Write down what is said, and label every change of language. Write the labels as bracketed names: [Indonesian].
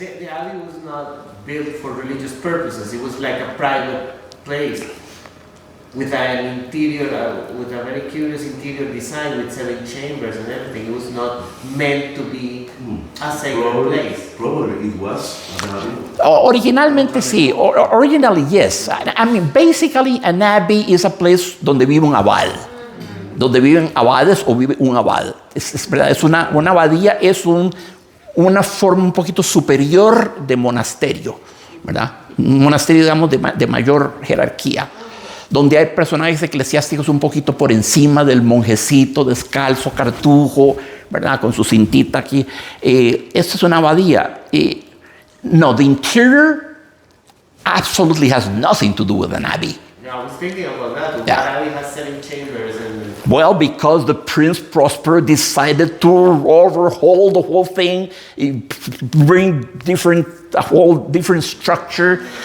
[English] The abbey was not built for religious purposes. It was like a private place with an interior, with a very curious interior design with 7 chambers and everything. It was not meant to be a sacred place. Probably it was an abbey. [Spanish] Originalmente sí. [English] Originally, yes. I mean, basically, an abbey is a place [Spanish] donde vive un abad. Donde viven abades o vive un abad. Es verdad, es una abadía, es una forma un poquito superior de monasterio, ¿verdad? Un monasterio, digamos, de mayor jerarquía, donde hay personajes eclesiásticos un poquito por encima del monjecito descalzo, cartujo, ¿verdad? Con su cintita aquí. Esta es una abadía. [English] No, the interior absolutely has nothing to do with an abbey. I was thinking about that. Yeah. Why Abbey has 7 chambers and... Well, because the Prince Prosper decided to overhaul the whole thing, bring a whole different structure.